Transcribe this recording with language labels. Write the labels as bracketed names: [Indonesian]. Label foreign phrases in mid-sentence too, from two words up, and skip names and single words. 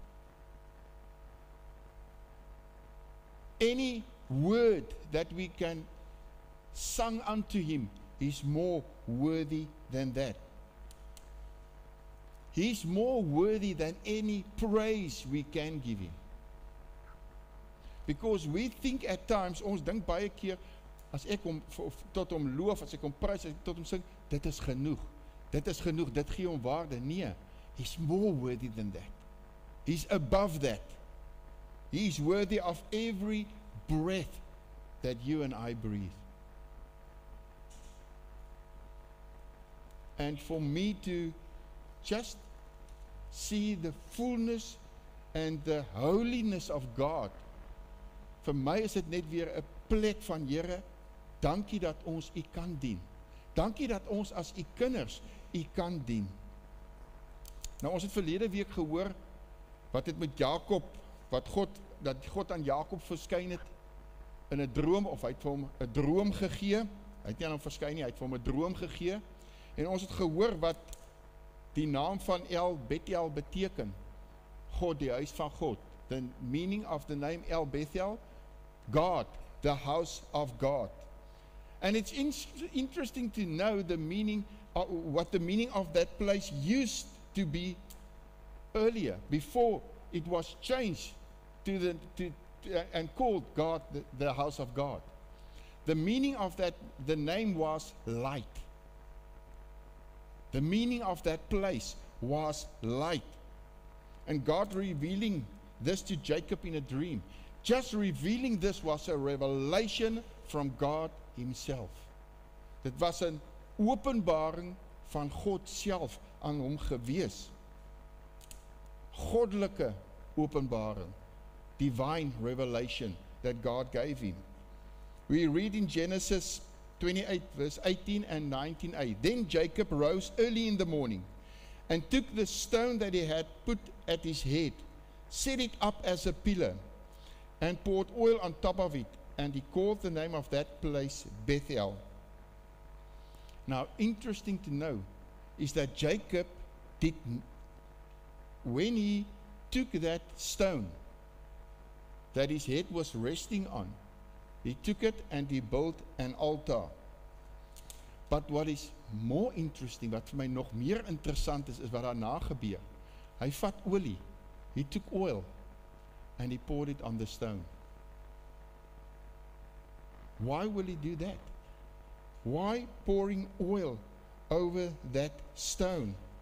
[English] Any word that we can sing unto Him is more worthy than that. He's more worthy than any praise we can give Him. Because we think at times, [Afrikaans] ons dink baie keer, as ek hom tot hom loof, as ek hom prys, as ek tot hom sing, dit is genoeg. Dit is genoeg, dit gee hom waarde. Nee, [English] He's more worthy than that. He's above that. He's worthy of every breath that you and I breathe. And for me to just see the fullness and the holiness of God, [Afrikaans] vir my is dit net weer 'n plek van Here, dankie dat ons U kan dien. Dankie dat ons as U kinders U kan dien. Nou ons het verlede week gehoor wat het met Jakob, dat God aan Jakob verskyn het in 'n droom, of hy het vir hom 'n droom gegee. Hy het nie aan hom verskyn nie, hy het vir hom 'n droom gegee. En ons het gehoor wat die naam van El Bethel beteken. God, die huis van God. [English] The meaning of the name El Bethel, God, the house of God. And it's interesting to know the meaning, what the meaning of that place used to be earlier, before it was changed and called God, the house of God. The meaning of that, the name was light. The meaning of that place was light. And God revealing this to Jacob in a dream. Just revealing this was a revelation from God Himself. [Afrikaans] Dit was 'n openbaring van God self aan hom gewees. Goddelike openbaring. [English] divine revelation that God gave him. We read in Genesis 28 verse 18 and 19a. Then Jacob rose early in the morning and took the stone that he had put at his head, set it up as a pillar, and poured oil on top of it, and he called the name of that place Bethel. Now, interesting to know is that Jacob did, when he took that stone that his head was resting on, he took it and he built an altar. But what is more interesting, [Afrikaans] wat vir my nog meer interessant is wat daarna gebeur. Hy vat olie, [English] he took oil, and he poured it on the stone. Why will he do that? Why pouring oil over that stone?